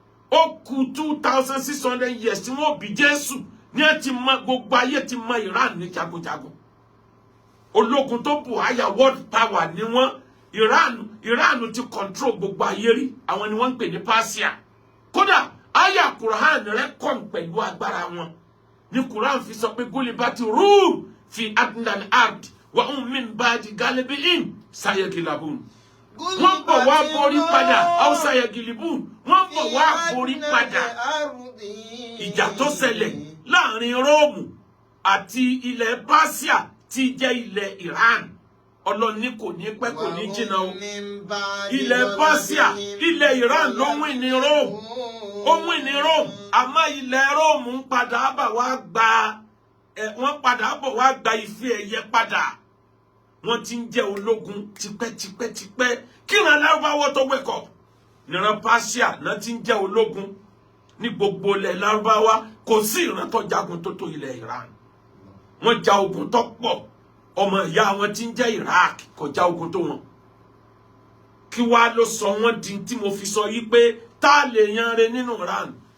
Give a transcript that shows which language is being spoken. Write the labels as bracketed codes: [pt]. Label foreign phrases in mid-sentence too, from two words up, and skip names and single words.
[yo] Ó kù [en] two thousand six hundred years [yo] tí wọ́n bí Jésù, ni ẹ ti mọ, gbogbo ayé ti mọ Iran ní jagunjagun. Ológun tó bù àyà [en] world power [yo] ni wọ́n. Iran, Iran ti control gbogbo ayé rí. Àwọn ni wọ́n ń pè ní Persia. Kódà, àyà Quran reckon pẹ̀lú agbára wọn. Ni Quran fi sọ pé, [ar] "غلبت الروم في أدنى الأرض وهم من بعد غلبهم سيغلبون." [yo] Wọ́n bọ̀ wá borí padà, [ar] أو سيغلبون. [yo] Wọ́n bọ̀ wá borí padà. Ìjà tó ṣẹlẹ̀ láàrin Róòmù àti ilẹ̀ Persia tí jẹ́ ilẹ̀ Iran. Ọlọ́run ní kò ní pẹ́, kò ní jìnnà o. Ilẹ̀ Persia, ilẹ̀ Iran ló win ní Rome. Ó win ní Rome. Àmọ́ ilẹ̀ Rome ń padà bọ̀ wá gba, ẹ, wọ́n padà bọ̀ wá gba ife ẹ̀yẹ padà. Wọ́n ti ń jẹ́ ológun tipẹ́tipẹ́tipẹ́. Kí ìran Lárúbáwọ́ tó [en] wake up? [yo] Níran Persia náà ti ń jẹ́ ológun. Ní gbogbo ilẹ̀ Lárúbáwá, kò sí ìran tó jagun tó tó ilẹ̀ Iran. Wọ́n ja ogun tó pọ̀. Ọmọ ìyá wọn tí ń jẹ́ Iraq kò ja ogun tó wọn. Kí wá ló sọ wọ́n di tí mo fi sọ yí pé tá lè yan re nínú Iran?